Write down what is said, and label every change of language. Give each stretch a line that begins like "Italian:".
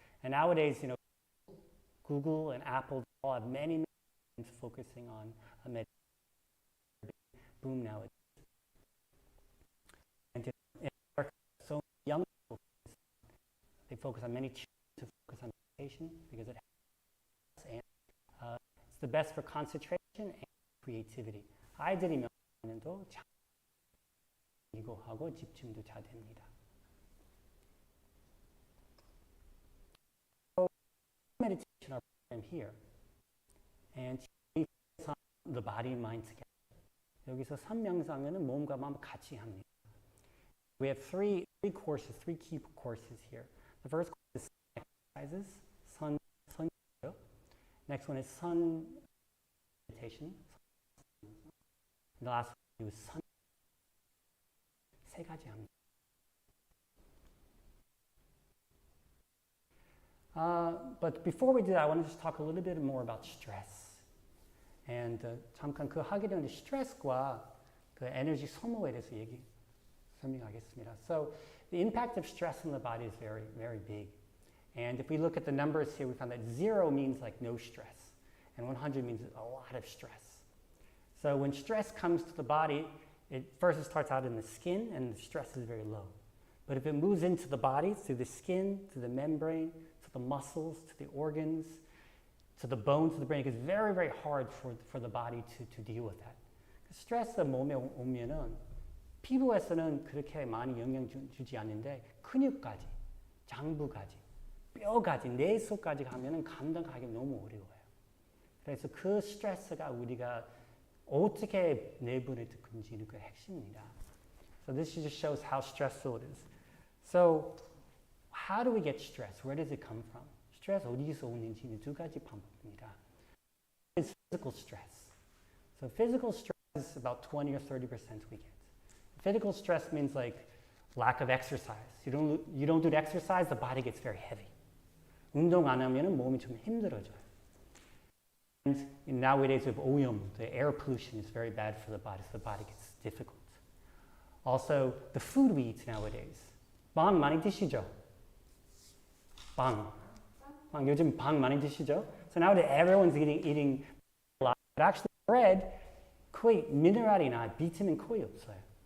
English: And nowadays, Google and Apple all have many focusing on a meditation boom nowadays. And in America, so many young people they focus on many children to focus on meditation because it helps and it's the best for concentration and creativity.
Korean: 아이들이 명상하면도 이거 하고 집중도 잘 됩니다.
English: So, meditation our program here, and we focus on the body and mind together.
Korean: 여기서 삼명상은 몸과 마음 같이 합니다.
English: We have three key courses here. The first course is sun exercises, sun. Next one is sun meditation. And the last one is sun.
Korean: 세 가지 합니다.
English: But before we do that, I want to just talk a little bit more about stress.
Korean: And 잠깐 그 하게 되는 스트레스과 그 에너지 소모에 대해서 설명하겠습니다.
English: So the impact of stress on the body is very, very big. And if we look at the numbers here, we found that 0 means like no stress, and 100 means a lot of stress. So when stress comes to the body, it starts out in the skin, and the stress is very low. But if it moves into the body, through the skin, to the membrane, to the muscles, to the organs, to the bones, to the brain, it gets very, very hard for the body to deal with that.
Korean: 스트레스 몸에 오면은 피부에서는 그렇게 많이 영향 주지 않는데 근육까지, 장부까지, 뼈까지, 뇌속까지 가면은 감당하기 너무 어려워요. 그래서 그 스트레스가 우리가 어떻게 내보낼 건지는 그 핵심입니다.
English: So this just shows how stressful it is. So how do we get stress? Where does it come from?
Korean: 스트레스 어디서 오는지는 두 가지 방법입니다.
English: It's physical stress. So physical stress is about 20 or 30% we get. Physical stress means like lack of exercise. You don't do the exercise, the body gets very heavy.
Korean: 운동 안 하면은 몸이 좀 힘들어져요.
English: And nowadays with 오염, the air pollution is very bad for the body, so the body gets difficult. Also, the food we eat nowadays.
Korean: 빵 많이 드시죠? 빵 요즘 빵 많이 드시죠?
English: So nowadays everyone's eating a lot, but actually bread
Korean: 거의 미네랄이나 비타민 거의 없어요.